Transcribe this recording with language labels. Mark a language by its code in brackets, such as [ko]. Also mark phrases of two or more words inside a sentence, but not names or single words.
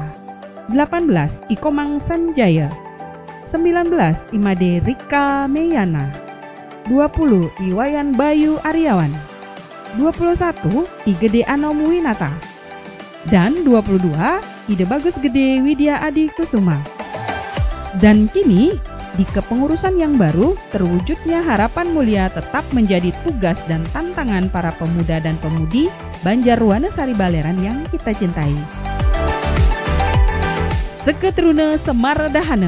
[id] 18, Ikomang Sanjaya. 19, Imade Rika Meyana. 20, Iwayan Bayu Aryawan. 21, Igede Anom Winata. Dan 22, Ide Bagus Gede Widya Adi Kusuma. Dan kini, di kepengurusan yang baru, terwujudnya harapan mulia tetap menjadi tugas dan tantangan para pemuda dan pemudi Banjarwanesari Baleran yang kita cintai. Seketrune Semaredahana.